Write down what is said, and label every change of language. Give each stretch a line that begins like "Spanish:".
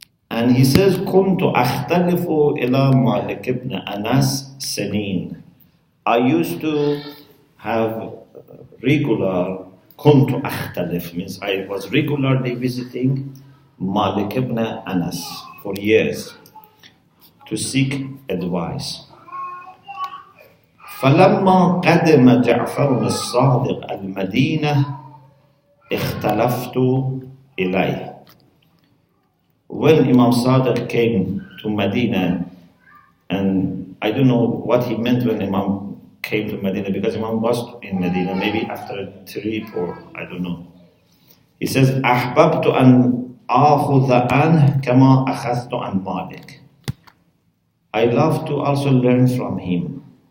English: And he says
Arabic: كنت أختلف إلى مالك بن أنس سنين.
English: I used to have regular
Arabic: كنت أختلف
English: means I was regularly visiting Malik ibn Anas for years to seek advice.
Arabic: فلما قدم جعفر الصادق المدينة اختلفت إليه.
English: When Imam Sadiq came to Medina, and I don't know what he meant when Imam came to Medina, because Imam was in Medina, maybe after a trip or I don't know. He says,
Arabic: أحببت أن آخذ عنه كما أخذت عن مالك.
English: I love to also learn from him,